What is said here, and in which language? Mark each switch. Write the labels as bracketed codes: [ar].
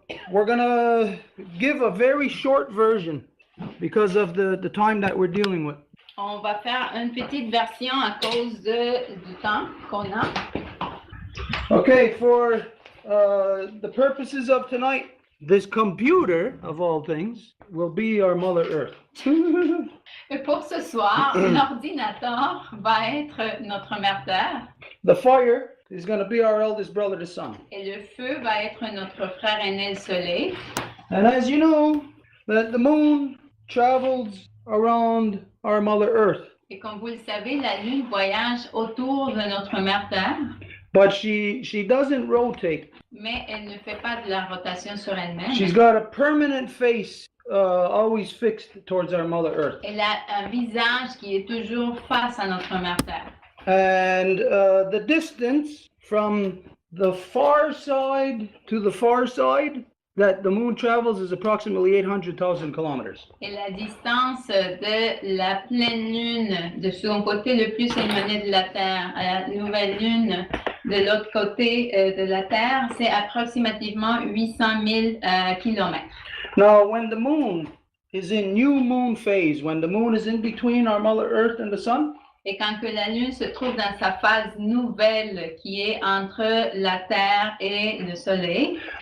[en] We're going to give a very short version because of the time that we're dealing with. [fr] On va faire une petite version à cause du temps qu'on a. [en] Okay, for the purposes of tonight, this computer, of all things, will be our Mother Earth. [fr] Et pour ce soir, l'ordinateur va être notre Mère Terre. [en] The fire is going to be our eldest brother, the sun. [fr] Et le feu va être notre frère aîné, le soleil. [en] And as you know, the moon travels around our Mother Earth. [fr] Et comme vous le savez, la Lune voyage autour de notre Mère Terre. [en] but she doesn't rotate. [fr] Mais elle ne fait pas de la rotation sur elle-même. [en] She's got a permanent face, always fixed towards our Mother Earth. [fr] Elle a un visage qui est toujours face à notre Mère Terre. [en] And the distance from the far side to the far side that the moon travels is approximately 800,000 kilometers. [fr] Et la distance de la pleine lune de son côté le plus éloigné de la Terre à la nouvelle lune de l'autre côté de la Terre, c'est approximativement 800 000 kilomètres. [en] Now, when the moon is in new moon phase, when the moon is in between our Mother Earth and the sun, [fr] Et quand que la lune se trouve dans sa phase nouvelle qui est entre la Terre et le Soleil,